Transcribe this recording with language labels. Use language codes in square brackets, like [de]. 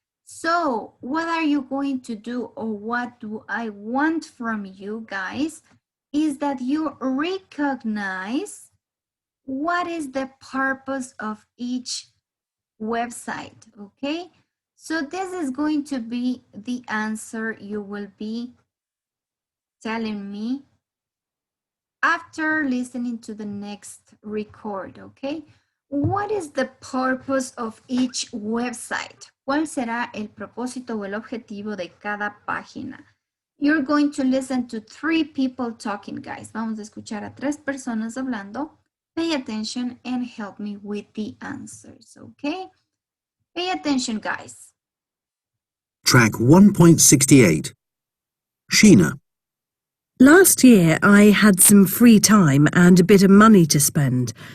[en] So what are you going to do, or what do I want from you guys is that you recognize what is the purpose of each website, okay? So this is going to be the answer you will be telling me after listening to the next record, okay? What is the purpose of each website? [es] ¿Cuál será el propósito o el objetivo de cada página? [en] You're going to listen to 3 people talking, guys. [es] Vamos a escuchar a 3 personas hablando. [en] Pay attention and help me with the answers, okay? Pay attention, guys. Track 1.68. Sheena. Last year, I had some free time and a bit of money to spend.